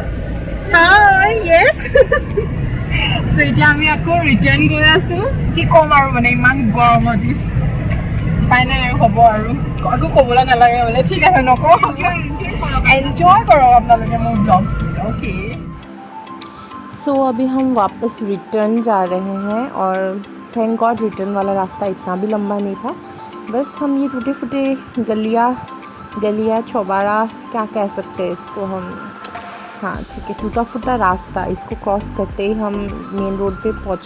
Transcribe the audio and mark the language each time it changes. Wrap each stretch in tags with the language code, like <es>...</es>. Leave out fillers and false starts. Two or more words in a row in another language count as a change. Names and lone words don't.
<en>hi, yes.</en> <as>চ' এতিয়া আমি আকৌ ৰিটাৰ্ণ গৈ আছোঁ। কি ক'ম আৰু, মানে ইমান গৰমত উপায় নাই আৰু, হ'ব আৰু আকৌ ক'বলৈ নালাগে বোলে। ঠিক আছে, নকওঁ। এনজয় কৰক আপোনালোকে মোৰ ব্লগছ। অ'কে,</as> <hi>सो अभी हम वापस रिटर्न जा रहे हैं, और</hi> <en>thank god</en> <hi>रिटर्न वाला रास्ता इतना भी लंबा नहीं था। बस हम ये टूटे फूटे गलियाँ चौबारा क्या कह सकते हैं इसको हम, हाँ ठीक है, टूटा फूटा रास्ता, इसको क्रॉस करते ही हम</hi> <en>main road</en> <hi>पे पहुँचे।</hi>